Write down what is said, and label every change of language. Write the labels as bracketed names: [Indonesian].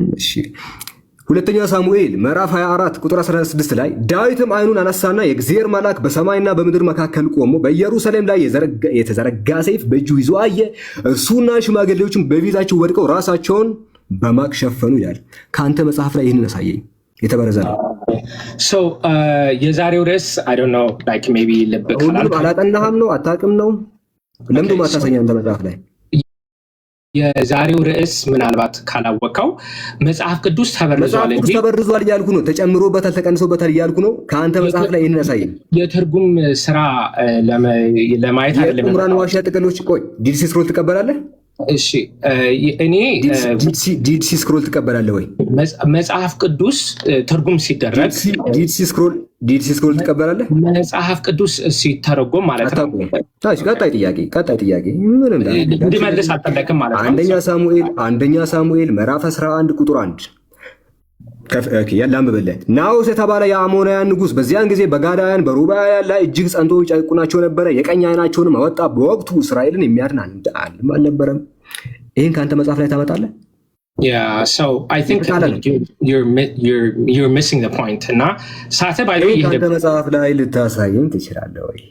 [Amharic] እሺ ሁለተኛ ሳሙኤል ምዕራፍ 24 ቁጥር 16 ላይ ዳዊትም ዓይኑን አነሳና የእግዚአብሔር መልአክ በሰማይና በምድር መካከል ቆሞ በኢየሩሳሌም ላይ የተዘረጋ ሰይፍ በእጁ ይዞ አየ። እርሱና ሽማግሌዎችም በፊታቸው ወድቀው ራሳቸውን በማቅ ሸፈኑ ይላል። ከአንተ መጽሐፍ ላይ ይህንን አሳየኝ። የተበረዘ ነው። [English] so [Amharic] የዛሬው ርዕስ [English] I don't know like maybe [Amharic] ልብ ካላልክ አላጠናህም ነው አታውቅም ነው ለምንድን ነው የማታሳየኝ አንተ መጽሐፍ ላይ? የዛሬው ርዕስ ምናልባት ካላወቀው መጽሐፍ ቅዱስ ተበርዟል እንጂ ተበርዟል እያልኩ ነው። ተጨምሮበታል ተቀንሶበታል እያልኩ ነው። ከአንተ መጽሐፍ ላይ ይሄንን ያሳየኝ። የትርጉም ስራ ለማየት አይደለም። የቁምራን ዋሻ ጥቅሎች ቆይ ዲድ ሲ ስክሮል ትቀበላለህ? እሺ እኔ ዲድ ሲ ስክሮል ትቀበላለህ ወይ? መጽሐፍ ቅዱስ ትርጉም ሲደረግ ዲድ ሲ ስክሮል ትቀበላለህ? መጽሐፍ ቅዱስ ሲተረጎም ማለት ነው። ታች ቀጣይ ጥያቄ ምን እንድመልስ አልፈለክም ማለት ነው። አንደኛ ሳሙኤል ምዕራፍ 11 ቁጥር 1 ያላምበለ ናዖስ የተባለ የአሞናውያን ንጉሥ በዚያን ጊዜ በጋዳውያን በሩባውያን ላይ እጅግ ጸንቶ ይጨቁናቸው ነበረ። የቀኝ ዓይናቸውንም አወጣ። በወቅቱ እስራኤልን የሚያድን አልነበረም። ይህን ከአንተ መጽሐፍ ላይ ታመጣለህ? [English] so I think you're missing the point [Amharic] እና ሳተ ባይ [English] ከአንተ መጽሐፍ ላይ ልታሳየኝ ትችላለህ ወይ?